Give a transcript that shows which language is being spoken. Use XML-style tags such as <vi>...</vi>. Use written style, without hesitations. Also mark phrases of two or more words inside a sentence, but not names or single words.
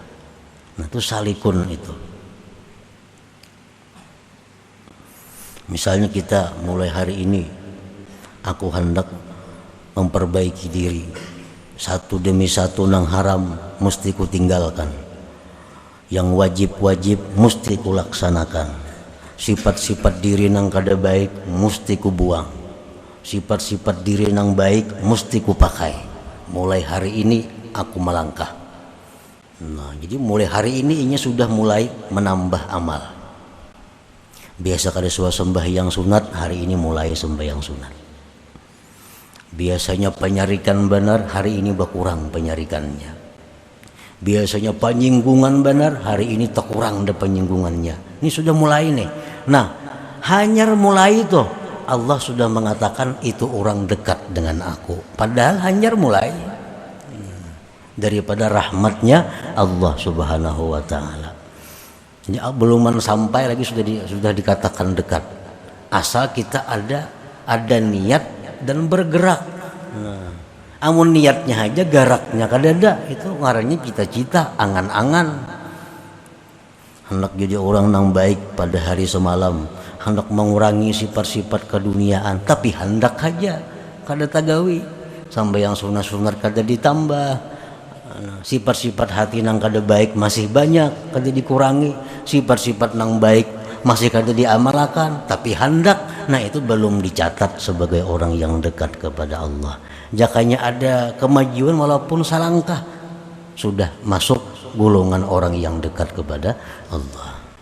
<id>Nah itu salikun itu. Misalnya kita mulai hari ini, aku hendak memperbaiki diri, satu demi satu nang haram mesti ku tinggalkan, yang wajib-wajib mesti ku laksanakan, sifat-sifat diri nang kada baik mesti ku buang, sifat-sifat diri nang baik mesti ku pakai. Mulai hari ini aku melangkah. Nah jadi mulai hari ini sudah mulai menambah amal.</id> <bjn>Biasa kada suah sembahyang sunat, hari ini mulai sembahyang sunat. Biasanya penyarikan benar, hari ini berkurang penyarikannya. Biasanya penyinggungan benar, hari ini terkurang ada penyinggungannya.</bjn> <id>Ini sudah mulai nih. Nah hanya mulai itu Allah sudah mengatakan itu orang dekat dengan aku. Padahal hanya mulai daripada rahmatnya Allah</id> <ar>Subhanahu wa taala.</ar> <id>Jadi belum sampai lagi sudah dikatakan dekat. Asal kita ada niat dan bergerak.</id> <bjn>Nah, amun niatnya aja garaknya kada ada, itu ngarannya cita-cita, angan-angan.</bjn> <id>Hendak jadi orang yang baik pada hari semalam, hendak mengurangi sifat-sifat keduniaan, tapi hendak</id> <bjn>aja kada tagawi.</bjn> <id>Sampai yang sunat-sunat kada ditambah. Sifat-sifat hati nang kada baik masih banyak, kada dikurangi. Sifat-sifat nang baik masih kada diamalkan, tapi hendak. Nah itu belum dicatat sebagai orang yang dekat kepada Allah. Jakanya ada kemajuan walaupun salangkah, sudah masuk golongan orang yang dekat kepada Allah.</id>